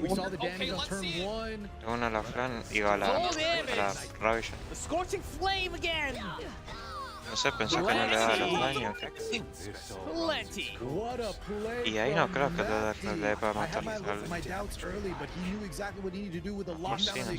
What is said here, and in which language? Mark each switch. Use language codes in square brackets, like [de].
[en] We saw the damage on turn 1. [es] Una a la flan y va a la Ravilla. [en] The scorching flame again. [es] No sé, pensé que no le daba los daños. [en] Plenty. What a play. [es] Y ahí no creo que le dé para [en] I had [es] matar [en] my doubts early, but he knew exactly what he needed to do with the lockdown of the